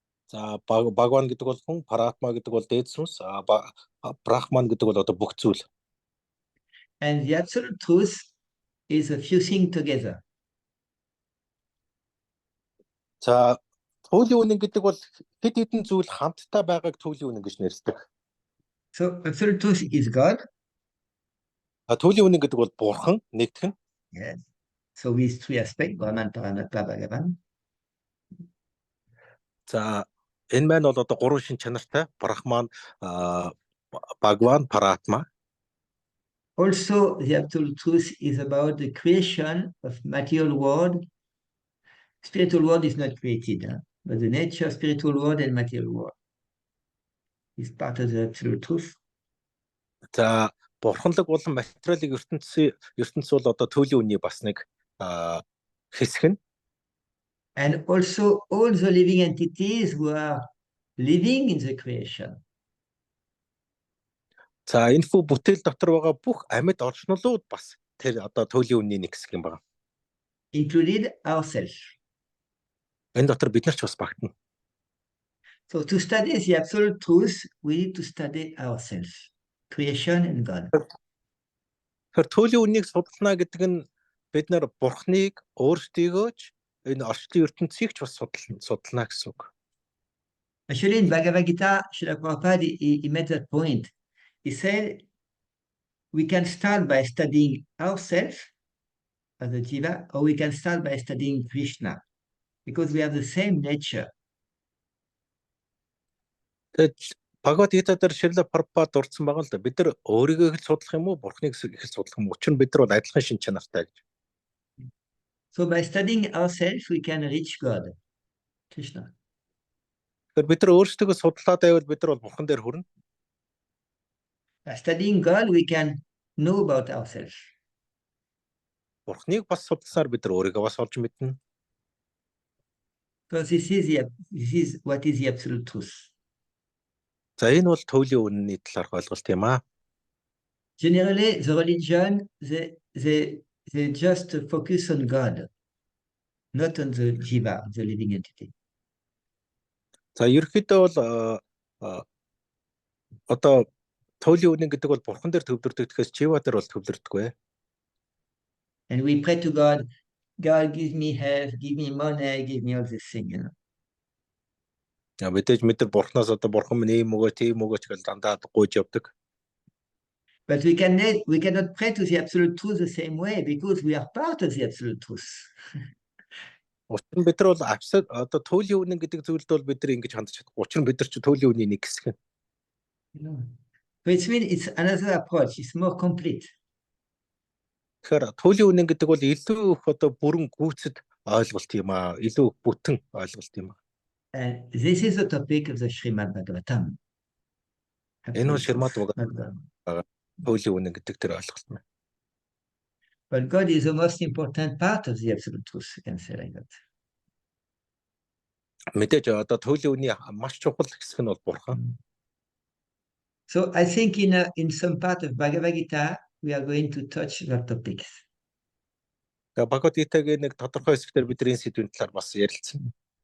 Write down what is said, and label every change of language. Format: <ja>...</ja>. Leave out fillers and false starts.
<mn>За Bhagwan гэдэг бол хүн, Paratma гэдэг бол дээд сүнс, Brahman гэдэг бол одоо бүх зүйл.</mn> <en>And the absolute truth is a fusing together.</en> <mn>За туйлын үнэн гэдэг бол хэд хэдэн зүйл хамтдаа байгааг туйлын үнэн гэж нэрсдэг.</mn> <en>So absolute truth is God.</en> <mn>Туйлын үнэн гэдэг бол бурхан, нэгтгэн.</mn> <en>Yes. So with three aspects, Brahman, Paramatma, Bhagavan.</en> <mn>За энэ маань бол одоо гурван шин чанартай Brahman, Bhagwan, Paratma.</mn> <en>Also, the absolute truth is about the creation of material world. Spiritual world is not created, but the nature of spiritual world and material world is part of the absolute truth.</en> <mn>За бурханлаг болон материалын ертөнц бол одоо туйлын үнний бас нэг хэсэг нь.</mn> <en>And also all the living entities who are living in the creation.</en> <mn>За энэ хүү бүтээл дотор байгаа бүх амьд орчнолууд бас тэр одоо туйлын үнний нэг хэсэг юм байна.</mn> <en>Included ourselves.</en> <mn>Энэ дотор бид нар ч бас багтана.</mn> <en>So to study the absolute truth, we need to study ourselves, creation and God.</en> <mn>Тэр туйлын үннийг судална гэдэг нь бид нар бурхныг, өөрсдийгөө ч энэ орчлын ертөнцийг ч бас судална гэсэн үг.</mn> <en>Actually, in Bhagavad Gita, Srila Prabhupada, he made that point. He said, we can start by studying ourselves as a jiva, or we can start by studying Krishna, because we have the same nature.</en> <mn>Тэгээд Бхагавад Гита дээр Шрила Прабхупад дурдсан байгаа л да. Бид нар өөрийгөө их судлах юм уу, бурхныг их судлах юм уу? Учир нь бид нар бол адилхан шин чанартай гэж.</mn> <en>So by studying ourselves, we can reach God, Krishna.</en> <mn>Тэгэхээр бид нар өөрсдөө судлаад байвал бид нар бол бурхан дээр хүрнэ.</mn> <en>By studying God, we can know about ourselves.</en> <mn>Бурхныг бас судалсаар бид нар өөрийгөө бас олж мэднэ.</mn> <en>Because this is what is the absolute truth.</en> <mn>За энэ бол туйлын үнэний талаарх ойлголт юм аа.</mn> <en>Generally, the religion, they just focus on God, not on the jiva, the living entity.</en> <mn>За ерөнхийдөө бол одоо туйлын үнэн гэдэг бол бурхан дээр төвлөрдөг гэхээс жива дээр бол төвлөрдөггүй.</mn> <en>And we pray to God, God give me health, give me money, give me all this thing, you know.</en> <mn>Мэдээж бид нар бурхнаас одоо бурхан минь ийм өгөө, тийм өгөөч гэж дандаа гуйж явдаг.</mn> <en>But we cannot pray to the absolute truth the same way because we are part of the absolute truth.</en> <mn>Учир нь бид нар бол одоо туйлын үнэн гэдэг зүйлд бол бид нар ингэж хандж чадахгүй. Учир нь бид нар ч туйлын үнийн нэг хэсэг.</mn> <en>You know. So it means it's another approach, it's more complete.</en> <mn>Тэгэхээр туйлын үнэн гэдэг бол илүү их одоо бүрэн гүйцэд ойлголт юм аа, илүү бүтэн ойлголт юм аа.</mn> <en>And this is the topic of the Srimad Bhagavatam.</en> <mn>Энэ бол Шримад Бхагаватам туйлын үнэн гэдэг тэр ойлголт нь.</mn> <en>But God is the most important part of the absolute truth, you can say like that.</en> <mn>Мэдээж одоо туйлын үнийн маш чухал хэсэг нь бол бурхан.</mn> <en>So I think in some part of Bhagavad Gita, we are going to touch that topics.</en> <mn>Бхагавад Гитагийн нэг тодорхой хэсгээр бид энэ сэдвийн талаар бас ярилцсан.</mn>